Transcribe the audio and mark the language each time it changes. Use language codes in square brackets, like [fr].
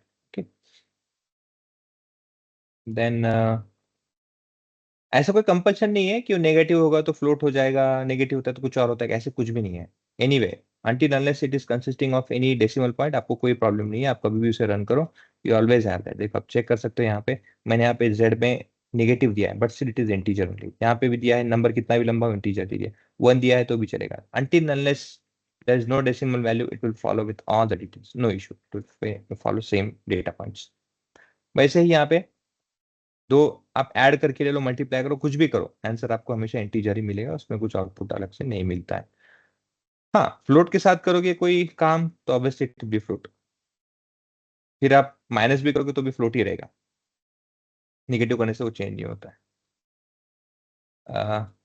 [hi] Okay, then ऐसा कोई compulsion नहीं है कि वो नेगेटिव होगा तो फ्लोट हो जाएगा, नेगेटिव होता है तो कुछ और होता है, ऐसे कुछ भी नहीं है। [en] anyway, until unless it is consisting of any decimal point, [hi] आपको कोई प्रॉब्लम नहीं है, आप कभी भी उसे रन करो, [en] You always have that. [hi] देखो आप चेक कर सकते हो, यहाँ पे मैंने यहाँ पे z में नेगेटिव दिया है [en] but still it is integer only, [hi] यहाँ पे भी दिया है नंबर कितना भी लंबा इंटीजर दीजिए, 1 दिया है तो भी चलेगा। [en] until unless there is no decimal value, it will follow with all the details, no issue, it will follow same data points। [hi] वैसे ही यहाँ पे दो आप ऐड करके ले लो, मल्टीप्लाई करो, कुछ भी करो, आंसर आपको हमेशा इंटीजर ही मिलेगा, उसमें कुछ आउटपुट अलग से नहीं मिलता है। हाँ, फ्लोट के साथ करोगे कोई काम तो obviously [en] it will be float, [hi] फिर आप माइनस भी करोगे तो भी फ्लोट ही रहेगा, नेगेटिव करने से वो चेंज नहीं होता है।